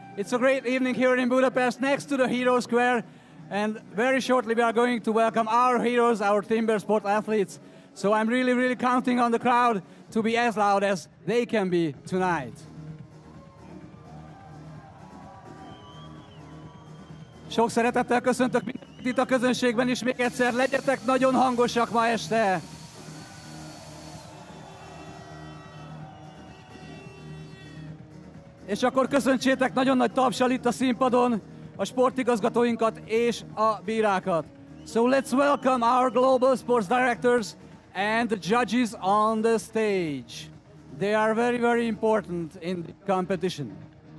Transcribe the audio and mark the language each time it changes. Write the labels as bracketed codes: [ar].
[en] It's a great evening here in Budapest next to the Hero Square. And very shortly, we are going to welcome our heroes, our timber sport athletes. So I'm really counting on the crowd to be as loud as they can be tonight. [hu] Sok szeretettel köszöntök mindenkit itt a közönségben is még egyszer. Legyetek nagyon hangosak ma este! És akkor köszöntsétek nagyon nagy tapssal itt a színpadon a sportigazgatóinkat és a bírákat. [en] So let's welcome our global sports directors and the judges on the stage. They are very important in the competition.